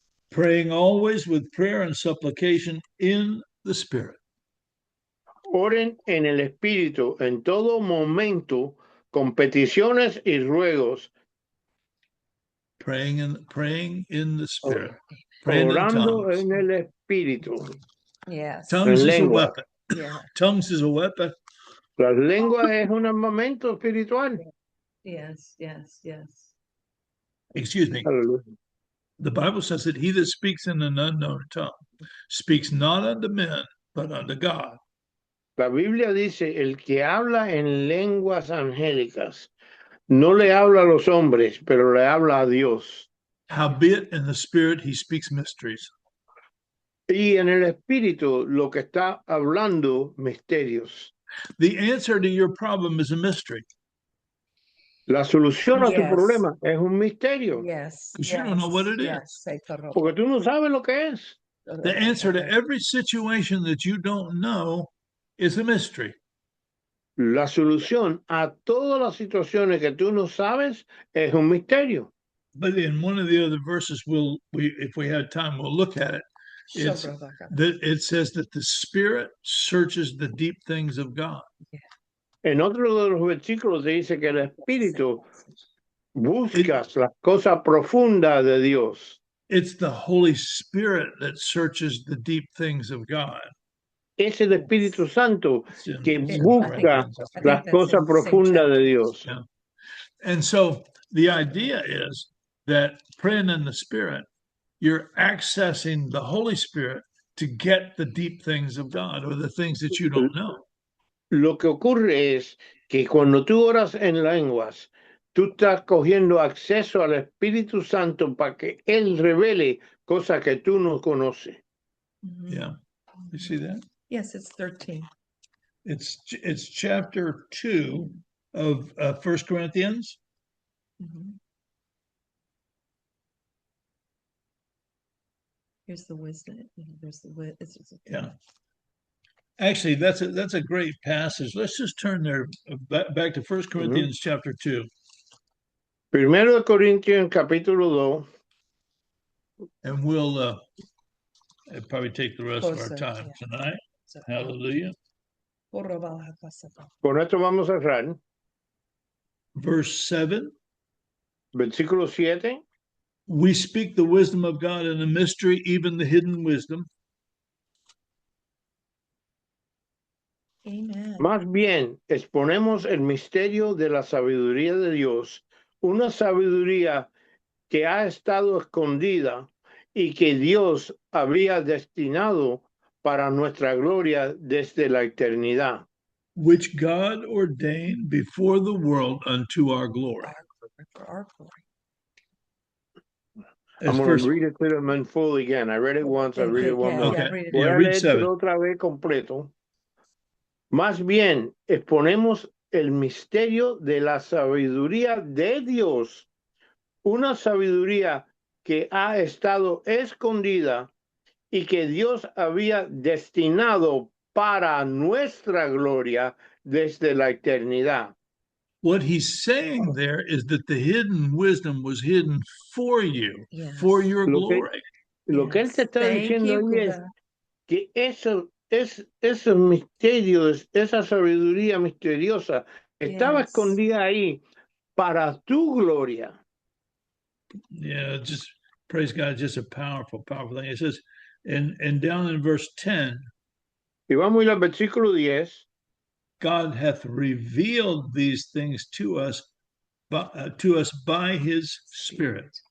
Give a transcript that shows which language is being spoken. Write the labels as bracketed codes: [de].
[en] Praying always with prayer and supplication in the Spirit. [es] Oren en el Espíritu en todo momento con peticiones y ruegos. [en] Praying in the Spirit. Praying in [es] Orando [en] tongues. [es] en el Espíritu. [en] Yes. Tongues [es] En [en] is a [es] lengua. [en] weapon. Yeah. Tongues is a weapon. [es] La lengua es un armamento espiritual. [en] Yes. Yes. Yes. Excuse me. [es] Aleluya. [en] The Bible says that he that speaks in an unknown tongue speaks not unto men, but unto God. [es] La Biblia dice, el que habla en lenguas angélicas no le habla a los hombres, pero le habla a Dios. [en] Howbeit in the Spirit he speaks mysteries. [es] Y en el Espíritu lo que está hablando, misterios. [en] The answer to your problem is a mystery. [es] La solución a tu [en] Yes. [es] problema es un misterio, [en] Yes. Because you don't know what it is. Yes. [es] porque tú no sabes lo que es. [en] The answer to every situation that you don't know is a mystery. [es] La solución a todas las situaciones que tú no sabes es un misterio. [en] But in one of the other verses, if we had time, we'll look at it. It says that the Spirit searches the deep things of God. [es] En otro de los versículos dice que el Espíritu busca las cosas profundas de Dios. [en] It's the Holy Spirit that searches the deep things of God. [es] Es el Espíritu Santo que busca las cosas profundas de Dios. [en] Yeah. And so the idea is that praying in the Spirit, you're accessing the Holy Spirit to get the deep things of God or the things that you don't know. [es] Lo que ocurre es que cuando tú oras en lenguas, tú estás cogiendo acceso al Espíritu Santo para que Él revele cosas que tú no conoces. [en] Yeah. You see that? Yes, it's 13. It's chapter 2 of 1 Corinthians. Here's the wisdom. There's the wisdom. Yeah. Actually, that's a great passage. Let's just turn there back to 1 Corinthians chapter 2. [es] Primero de Corintios capítulo 2. [en] And we'll probably take the rest of our time tonight. Hallelujah. [es] Con esto vamos a cerrar. [en] Verse 7. [es] Versículo 7. [en] We speak the wisdom of God in a mystery, even the hidden wisdom. Amen. [es] Más bien, exponemos el misterio de la sabiduría de Dios, una sabiduría que ha estado escondida y que Dios había destinado para nuestra gloria desde la eternidad. [en] Which God ordained before the world unto our glory. For our glory. I'm going to read it to them in full again. I read it once, I read it one more. Okay. [es] Voy a [en] read [es] leer 7. otra vez completo. Más bien, exponemos el misterio de la sabiduría de Dios, una sabiduría que ha estado escondida y que Dios había destinado para nuestra gloria desde la eternidad. [en] What he's saying there is that the hidden wisdom was hidden for you, for your glory. [es] Lo que él te está diciendo ahí es que esos misterios, esa sabiduría misteriosa, estaba escondida ahí para tu gloria. [en] Yeah, just praise God, just a powerful, powerful thing. It says, and down in verse 10, [es] Y vamos a ir al versículo 10. [en] God hath revealed these things to us by his Spirit.